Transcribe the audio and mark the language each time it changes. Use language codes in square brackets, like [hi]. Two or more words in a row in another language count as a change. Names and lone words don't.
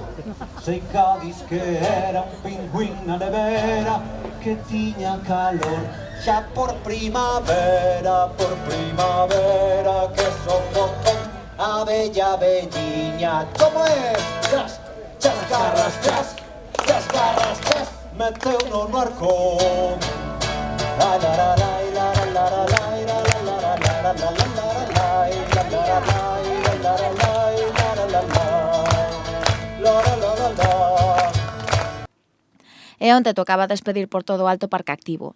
[gl] Sei Cádiz que era un pingüín na nevera que tiña calor xa por primavera que son botón a bella velliña. Como é? Chas, chascarras, chas, chascarras, chas, meteu no arco. La la la la la la la la la la la la E onte tocaba despedir por todo o alto parque activo.